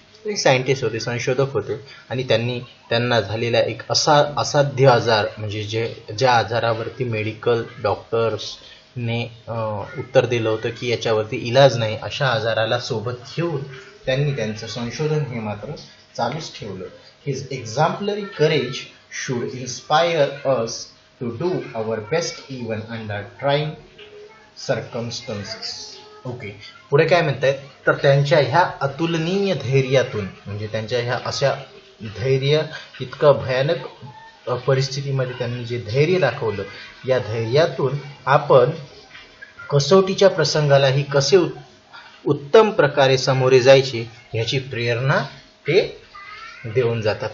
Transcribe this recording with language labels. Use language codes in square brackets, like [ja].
[mr] ते सायंटिस्ट होते, संशोधक होते, आणि त्यांना झालेला एक असाध्य आजार, म्हणजे ज्या आजारावरती मेडिकल डॉक्टर्सने उत्तर दिलं होतं की याच्यावरती इलाज नाही, अशा आजाराला सोबत घेऊन त्यांनी त्यांचं संशोधन हे मात्र चालूच ठेवलं. [en] His exemplary courage should inspire us to do our best even under trying circumstances. [mr] Okay, पुढे काय म्हणतायत, तर त्यांच्या ह्या अतुलनीय धैर्यातून, म्हणजे त्यांच्या ह्या अशा धैर्य, इतकं भयानक परिस्थितीमध्ये त्यांनी जे धैर्य दाखवलं, या धैर्यातून आपण कसोटीच्या प्रसंगालाही कसे उत्तम प्रकारे सामोरे जायचे ह्याची प्रेरणा ते देऊन जातात.